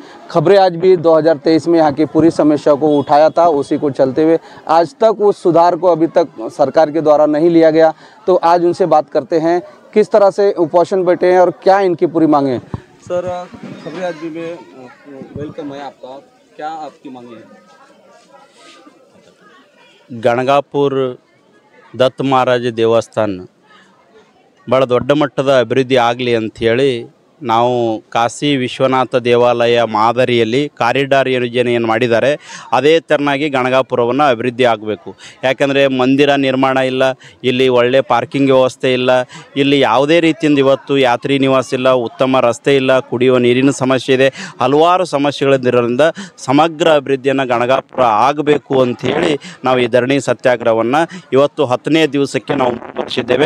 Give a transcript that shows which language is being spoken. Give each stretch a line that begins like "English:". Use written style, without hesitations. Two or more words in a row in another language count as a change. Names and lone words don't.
Hindi: खबरें आज भी 2023 में यहाँ की पूरी समस्या को उठाया था, उसी को चलते हुए आज तक उस सुधार को अभी तक सरकार के द्वारा नहीं लिया गया। तो आज उनसे बात करते हैं किस तरह से उपोषण बैठे हैं और क्या इनकी पूरी मांगे हैं। सर, खबरें आज भी में वेलकम है आपका। क्या आपकी मांगे हैं?
Kannada: ಗಣಗಾಪುರ ದತ್ತ ಮಹಾರಾಜ ದೇವಸ್ಥಾನ ಭಾಳ ದೊಡ್ಡ ಮಟ್ಟದ ಅಭಿವೃದ್ಧಿ ಆಗಲಿ ಅಂಥೇಳಿ ನಾವು ಕಾಶಿ ವಿಶ್ವನಾಥ ದೇವಾಲಯ ಮಾದರಿಯಲ್ಲಿ ಕಾರಿಡಾರ್ ಯೋಜನೆಯನ್ನು ಮಾಡಿದ್ದಾರೆ. ಅದೇ ಥರನಾಗಿ ಗಣಗಾಪುರವನ್ನು ಅಭಿವೃದ್ಧಿ ಆಗಬೇಕು. ಯಾಕಂದರೆ ಮಂದಿರ ನಿರ್ಮಾಣ ಇಲ್ಲ, ಇಲ್ಲಿ ಒಳ್ಳೆ ಪಾರ್ಕಿಂಗ್ ವ್ಯವಸ್ಥೆ ಇಲ್ಲ, ಇಲ್ಲಿ ಯಾವುದೇ ರೀತಿಯಿಂದ ಇವತ್ತು ಯಾತ್ರಿ ನಿವಾಸ ಇಲ್ಲ, ಉತ್ತಮ ರಸ್ತೆ ಇಲ್ಲ, ಕುಡಿಯುವ ನೀರಿನ ಸಮಸ್ಯೆ ಇದೆ, ಹಲವಾರು ಸಮಸ್ಯೆಗಳಿರೋದ್ರಿಂದ ಸಮಗ್ರ ಅಭಿವೃದ್ಧಿಯನ್ನು ಗಣಗಾಪುರ ಆಗಬೇಕು ಅಂಥೇಳಿ ನಾವು ಈ ಧರಣಿ ಸತ್ಯಾಗ್ರಹವನ್ನು ಇವತ್ತು 10ನೇ ದಿವಸಕ್ಕೆ ನಾವು ಮುಂದುವರಿಸಿದ್ದೇವೆ.